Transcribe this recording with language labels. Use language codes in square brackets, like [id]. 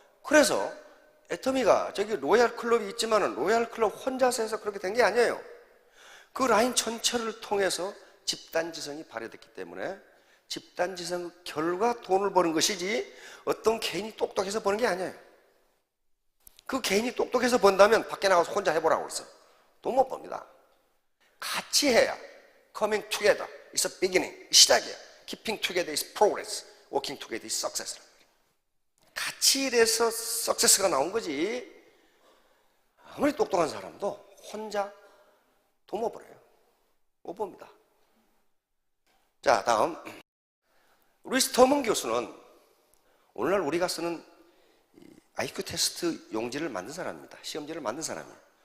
[ko] 그래서 애터미가 저기 로얄 클럽이 있지만은 로얄 클럽 혼자서 해서 그렇게 된 게 아니에요. 그 라인 전체를 통해서 집단지성이 발휘됐기 때문에 집단지성 결과 돈을 버는 것이지 어떤 개인이 똑똑해서 버는 게 아니에요. 그 개인이 똑똑해서 번다면 밖에 나가서 혼자 해보라고 했어요. 돈 못 법니다. 같이 해야 [en] coming together is a beginning, [ko] 시작이야. [en] keeping together is progress, working together is success. [ko] 같이 일해서 석세스가 나온 거지 아무리 똑똑한 사람도 혼자 돈 못 벌어요. 못 봅니다. 자, 다음 루이스 터먼 교수는 오늘날 우리가 쓰는 IQ 테스트 용지를 만든 사람입니다. 시험지를 만든 사람이에요.